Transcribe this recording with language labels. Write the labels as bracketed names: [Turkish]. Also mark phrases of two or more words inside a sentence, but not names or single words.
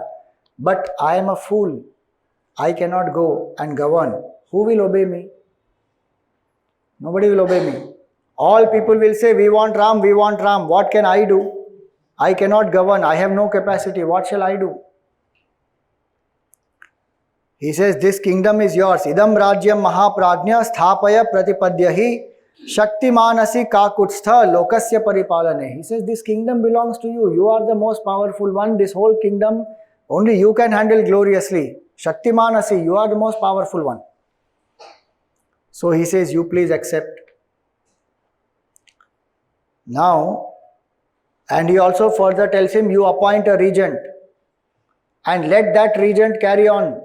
[English] But I am a fool. I cannot go and govern. Who will obey me? Nobody will obey me. All people will say, we want Ram, we want Ram. What can I do? I cannot govern. I have no capacity. What shall I do? He says, this kingdom is yours. [Sanskrit] Idam rajyam mahaprajna sthapaya pratipadyahi shaktimanasi kakutstha lokasya paripalane. [English] He says, this kingdom belongs to you. You are the most powerful one. This whole kingdom, only you can handle gloriously. Shaktimanasi, you are the most powerful one. So he says, you please accept. Now, and he also further tells him, you appoint a regent and let that regent carry on.